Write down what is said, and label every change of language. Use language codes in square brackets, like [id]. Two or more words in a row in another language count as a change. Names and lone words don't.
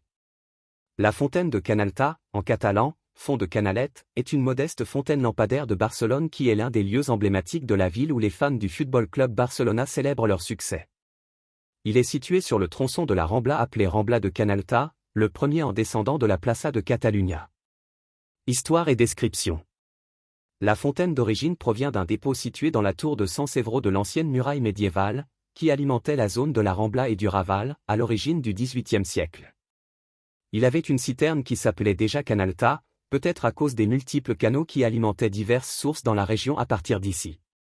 [fr] La fontaine de Canalta, en catalan, Font de Canalette, est une modeste fontaine lampadaire de Barcelone qui est l'un des lieux emblématiques de la ville où les fans du Football Club Barcelona célèbrent leur succès. Il est situé sur le tronçon de la Rambla appelé Rambla de Canalta, le premier en descendant de la Plaça de Catalunya. Histoire et description. La fontaine d'origine provient d'un dépôt situé dans la tour de San Severo de l'ancienne muraille médiévale, qui alimentait la zone de la Rambla et du Raval, à l'origine du XVIIIe siècle. Il avait une citerne qui s'appelait déjà Canalta, peut-être à cause des multiples canaux qui alimentaient diverses sources dans la région à partir d'ici.